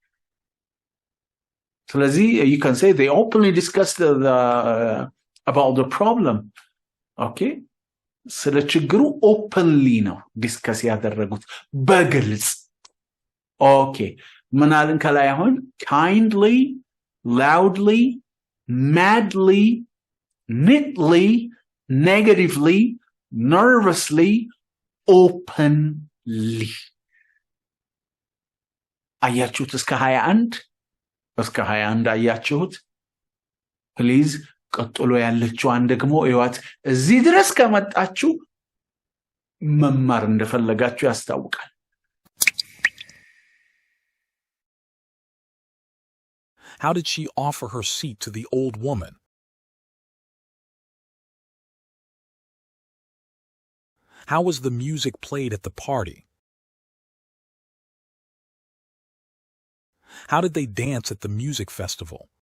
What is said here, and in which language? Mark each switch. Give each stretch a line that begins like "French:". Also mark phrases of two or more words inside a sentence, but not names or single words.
Amharic: ስለዚህ
English: you can say they openly discussed about the problem okay
Amharic: ስለ ችግሩ openly ነው ዲስከስ ያደረጉት በግልጽ okay ምናልን ከላይ አሁን
English: kindly loudly madly neatly negatively nervously
Amharic: openly አያችሁት እስከ 21 አያችሁት please ቀጥሎ ያለችዋን ደግሞ እዩት እዚህ ድረስ ከመጣችሁ መማር እንደፈለጋችሁ ያስታውቃል
English: How did she offer her seat to the old woman? How was the music played at the party? How did they dance at the music festival?